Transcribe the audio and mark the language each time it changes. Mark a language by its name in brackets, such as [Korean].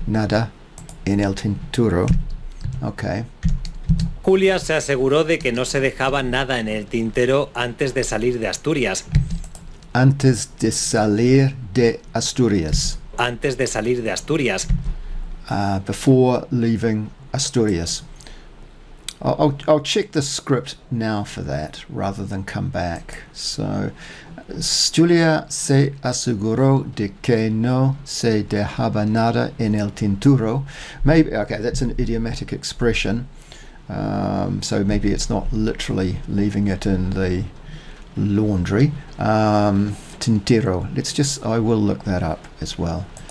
[Spanish] Nada en el tintero. Okay. Julia se aseguró de que no se dejaba nada en el tintero antes de salir de Asturias. Antes de salir de Asturias. Antes de salir de Asturias. [English] Before leaving Asturias. I'll check the script now for that rather than come back. [Spanish] So, Julia se aseguró de que no se dejaba nada en el tintero. [English] Maybe, okay, that's an idiomatic expression. So maybe it's not literally leaving it in the laundry. Tintero. I will look that up as well.